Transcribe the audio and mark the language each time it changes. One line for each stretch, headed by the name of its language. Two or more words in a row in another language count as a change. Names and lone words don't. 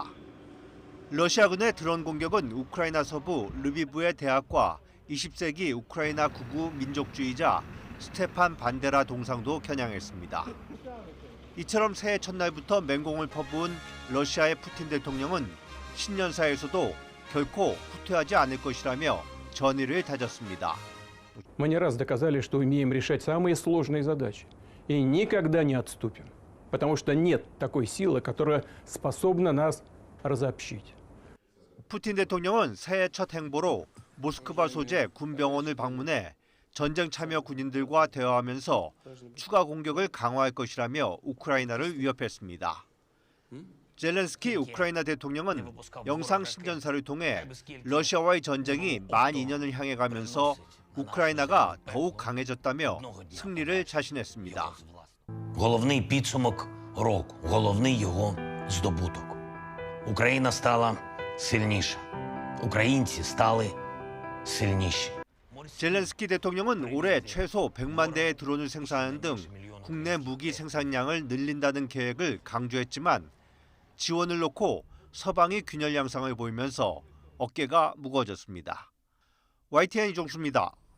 Korean: 러시아군의 드론 공격은 우크라이나 서부 르비브의 대학과 20세기 우크라이나 구구 민족주의자 스테판 반데라 동상도 겨냥했습니다. 이처럼 새해 첫날부터 맹공을 퍼부은 러시아의 푸틴 대통령은 신년사에서도 결코 후퇴하지 않을 것이라며 전의를 다졌습니다.
Russian: Мы не раз доказали, что умеем решать самые сложные задачи и никогда не отступим, потому что нет такой силы, которая способна нас разобщить.
Korean: 푸틴 대통령은 새해 첫 행보로 모스크바 소재 군병원을 방문해 전쟁 참여 군인들과 대화하면서 추가 공격을 강화할 것이라며 우크라이나를 위협했습니다. 젤렌스키 우크라이나 대통령은 영상 신년사를 통해 러시아와의 전쟁이 만 2년을 향해 가면서 우크라이나가 더욱 강해졌다며 승리를 자신했습니다.
Ukrainian: Головний підсумок року, головний його здобуток. Україна стала сильніша. українці стали сильніші.
Korean: 젤렌스키 대통령은 올해 최소 100만 대의 드론을 생산하는 등 국내 무기 생산량을 늘린다는 계획을 강조했지만 지원을 놓고 서방이 균열 양상을 보이면서 어깨가 무거워졌습니다. YTN 이종수입니다.